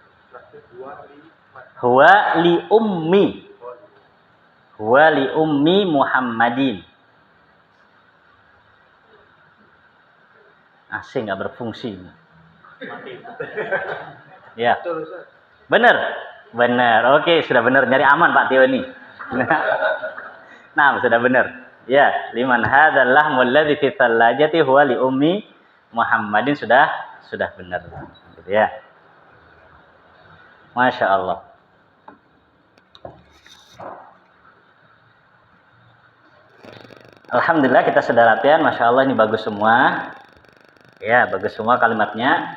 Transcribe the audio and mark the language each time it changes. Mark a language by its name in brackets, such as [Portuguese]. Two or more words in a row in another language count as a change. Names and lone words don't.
[Arabic] هو لأمي. هو لأم محمد. [Indonesian] Asing nggak berfungsi. Ya. Benar. Benar. Oke, sudah benar. Nyari aman Pak Tio ini. Nah, sudah benar. Ya, [Arabic] لمن هذا اللحم الذي في الثلاجة هو لأم محمد [Indonesian] sudah benar. Gitu ya. [Arabic] ما شاء الله. [Indonesian] Alhamdulillah kita sudah latihan. [Arabic] ما شاء الله [Indonesian] ini bagus semua. Ya, bagus semua kalimatnya.